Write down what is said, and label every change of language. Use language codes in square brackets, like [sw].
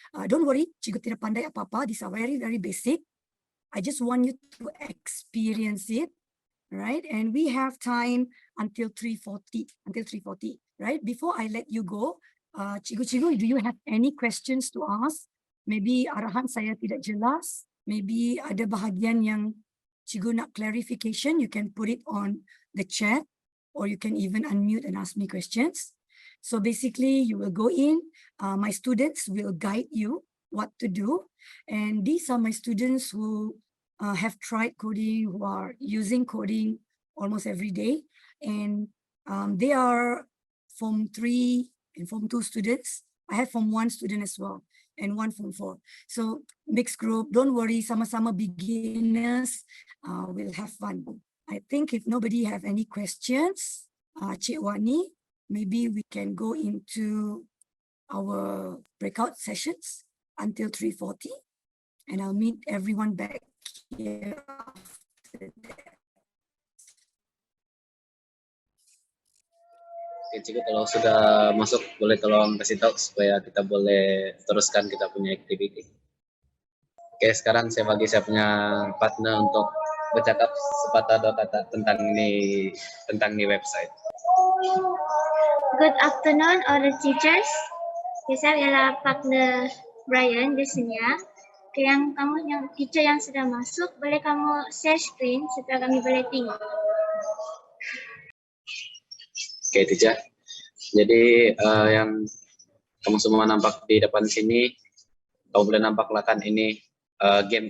[ms] Don't worry, cikgu tidak pandai apa-apa. [en] These are very, very basic. I just want you to experience it, right? And we have time until 3:40, right? Before I let you go, cikgu-cikgu, do you have any questions to ask? [ms] Maybe arahan saya tidak jelas. Maybe ada bahagian yang cikgu nak clarification. [en] You can put it on the chat, or you can even unmute and ask me questions. So basically, you will go in. My students will guide you what to do. And these are my students who have tried coding, who are using coding almost every day. And they are Form 3 and Form 2 students. I have Form 1 student as well, and 1 Form 4. So mixed group, don't worry, sama-sama beginners, we'll have fun. I think if nobody have any questions, Cik Wani, maybe we can go into our breakout sessions until 3:40, and I'll meet everyone back here after that. [ms] Oke, cikgu, kalau sudah masuk boleh tolong kasih tahu supaya kita boleh teruskan kita punya activity. Oke, sekarang saya bagi saya punya partner untuk bercakap sepatah dua kata tentang ini website. [en] Good afternoon all the teachers. [ms] Saya adalah partner Bryan, Jessenia. Yang teacher yang sudah masuk, boleh kamu share screen supaya kami boleh tengok. Oke, teacher. Jadi yang kamu semua nampak di depan sini, kamu boleh nampak kan ini game.